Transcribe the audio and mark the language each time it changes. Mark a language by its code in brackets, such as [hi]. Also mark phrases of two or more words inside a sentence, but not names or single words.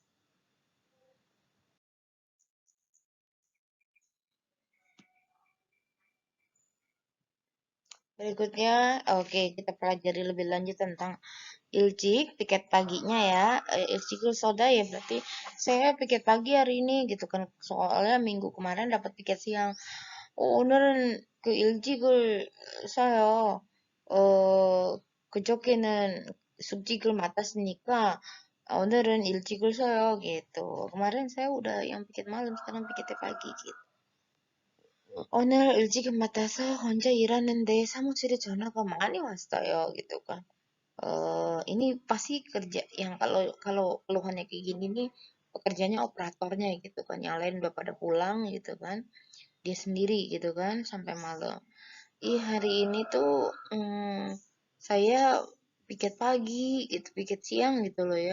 [id] Berikutnya, oke, kita pelajari lebih lanjut tentang ilcik, piket paginya ya. [ko] 일직을 서다 [id] ya berarti saya piket pagi hari ini gitu kan. Soalnya minggu kemarin dapat piket siang. [ko] 오늘은 그 일찍을 써요. 어, 그저께는 숙직을 맡았으니까 오늘은 일찍을 써요 gitu. [id] Kemarin saya udah yang piket malam, sekarang piketnya pagi gitu. [ko] 오늘 일찍 맡아서 혼자 일하는데 사무실에 전화가 많이 왔어요 gitu kan. [id] Ini pasti kerja yang kalau keluhannya kayak gini nih pekerjaannya operatornya gitu kan, yang lain udah pada pulang gitu kan, dia sendiri gitu kan sampai malam. Hari ini tuh saya piket pagi gitu, piket siang gitu loh ya.